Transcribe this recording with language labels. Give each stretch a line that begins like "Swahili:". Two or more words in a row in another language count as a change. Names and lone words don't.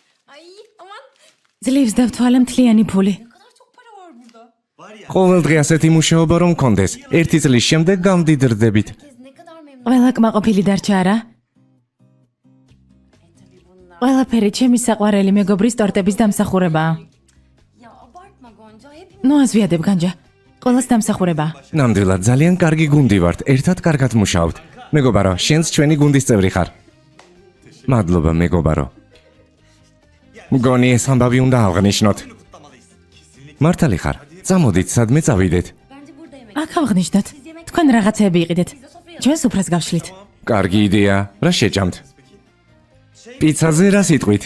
Turkish: Ay aman
Georgian: ძლივს დავთვალე მთლიანი ფული.
Turkish: ne kadar çok para var burada.
Georgian: ყოველ დღე ასეთი მუშაობა რომ მქონდეს, 1 წლის შემდეგ გამდიდრდებით.
Turkish: Herkes ne kadar memnun.
Georgian: ყველა კმაყოფილი დარჩა არა? ყველაფერი ჩემი საყვარელი მეგობრის ტორტების დამსახურებაა.
Turkish: Ya abartma Gonca. Hepimiz
Georgian: ნუ აზვიადებ განჯა. ყველას დამსახურებაა. ნამდვილად ძალიან კარგი გუნდი ვართ, ერთად კარგად მუშაობთ. მეგობარო, შენც ჩვენი გუნდის წევრი ხარ. მადლობა მეგობარო. მგონი ეს ამბავი უნდა აღნიშნოთ. მართალი ხარ? წამოდით, სადმე წავიდეთ.
Turkish: bence burada yemek.
Georgian: აქ ავღნიშნოთ. თქვენ რაღაცეები იყიდეთ. ჩვენ სუფრას გავშლით. კარგი იდეა. რა შეჭამთ? პიცაზე რა სიტყვით?